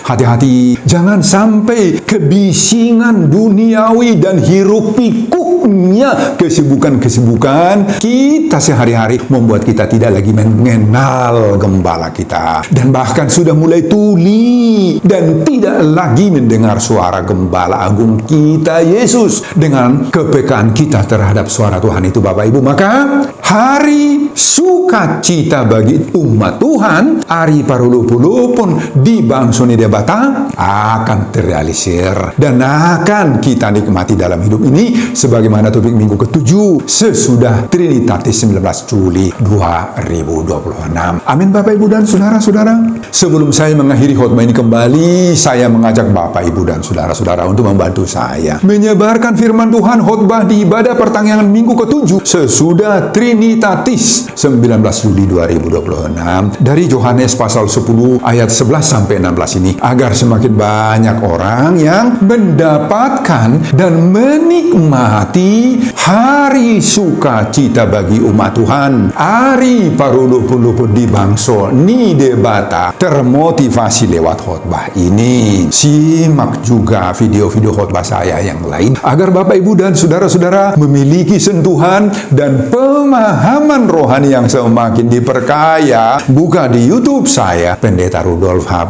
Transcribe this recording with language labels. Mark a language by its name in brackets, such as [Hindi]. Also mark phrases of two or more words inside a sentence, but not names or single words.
[Indonesian] Hati-hati, jangan sampai kebisingan duniawi dan hiruk pikuknya kesibukan-kesibukan kita sehari-hari membuat kita tidak lagi mengenal gembala kita, dan bahkan sudah mulai tuli dan tidak lagi mendengar suara Gembala Agung kita Yesus. Dengan kepekaan kita terhadap suara Tuhan itu Bapak Ibu, maka hari sukacita bagi umat Tuhan, hari [Batak Toba] parulu-pulu pun di bangsoni debata [Indonesian] akan terrealisir dan akan kita nikmati dalam hidup ini sebagaimana topik minggu ke-7 sesudah Trinitatis 19 Juli 2026. Amin Bapak Ibu dan saudara-saudara. Sebelum saya mengakhiri khotbah ini kembali, saya mengajak Bapak Ibu dan saudara-saudara untuk membantu saya menyebarkan firman Tuhan khotbah di ibadah pertanggihan minggu ke-7 sesudah Trinitatis 19 Juli 2026 dari Yohanes pasal 10 ayat 11 sampai 16 ini, agar semakin banyak orang yang mendapatkan dan menikmati hari sukacita bagi umat Tuhan, hari [Batak Toba] parulu-pulu di bangso ni debata, [Indonesian] termotivasi lewat khotbah ini. Simak juga video-video khotbah saya yang lain agar Bapak Ibu dan saudara-saudara memiliki sentuhan dan pemahaman rohani yang semakin diperkaya. Buka di YouTube saya, Pendeta Rudolf H.